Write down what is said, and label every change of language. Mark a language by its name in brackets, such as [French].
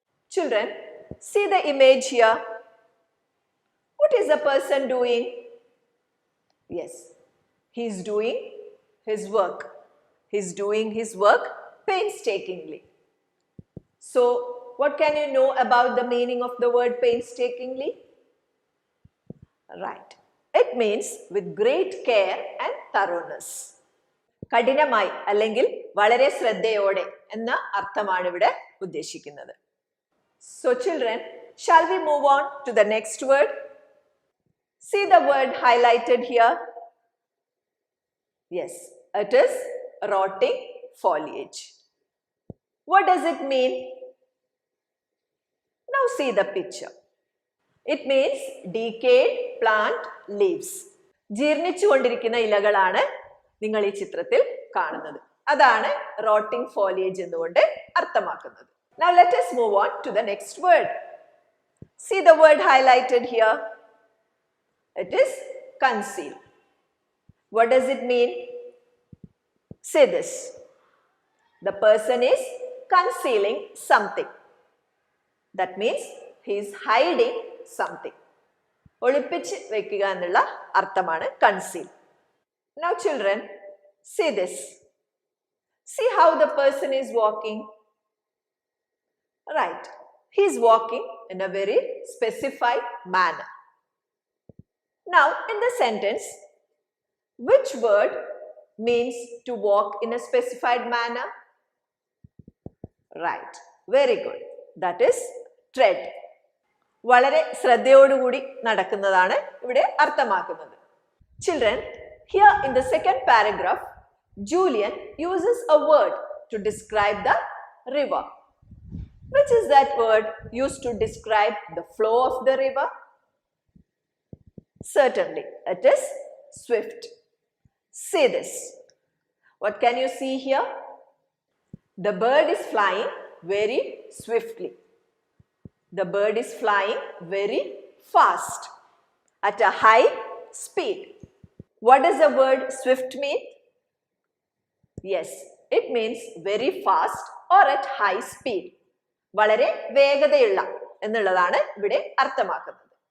[English] Children, see the image here. What is the person doing? Yes, he is doing his work. He is doing his work painstakingly. So, what can you know about the meaning of the word painstakingly? Right. It means with great care and thoroughness. [Malayalam] കഠിനമായി അല്ലെങ്കിൽ വളരെ ശ്രദ്ധയോടെ എന്ന അർത്ഥമാണ് ഇവിടെ ഉദ്ദേശിക്കുന്നത്. [English] So children, shall we move on to the next word? See the word highlighted here. Yes, it is rotting foliage. What does it mean? Now see the picture. It means decayed plant leaves. [Malayalam] ജീർണിച്ചുകൊണ്ടിരിക്കുന്ന ഇലകളാണ് നിങ്ങൾ ഈ ചിത്രത്തിൽ കാണുന്നത്. അതാണ് rotting foliage എന്നുകൊണ്ട് അർത്ഥമാക്കുന്നത്. [English] Now let us move on to the next word. See the word highlighted here. It is conceal. What does it mean? Say this. The person is concealing something. That means he is hiding something. [Malayalam] ഒളിപ്പിച്ച് വെക്കുക എന്നുള്ള അർത്ഥമാണ് conceal. [English] Now children, see this. See how the person is walking. Right. He is walking in a very specified manner. Now in the sentence, which word means to walk in a specified manner? Right. Very good. That is tread. [Malayalam] വളരെ ശ്രദ്ധയോടുകൂടി നടക്കുന്നതാണ് ഇവിടെ അർത്ഥമാക്കുന്നത്. [English] Children, here in the second paragraph, Julian uses a word to describe the river. Which is that word used to describe the flow of the river? Certainly, it is swift. See this. What can you see here? The bird is flying very swiftly. The bird is flying very fast at a high speed. What does the word swift mean? Yes, it means very fast or at high speed. [Malayalam] വളരെ വേഗതയുള്ള എന്നുള്ളതാണ് ഇവിടെ അർത്ഥമാക്കുന്നത്.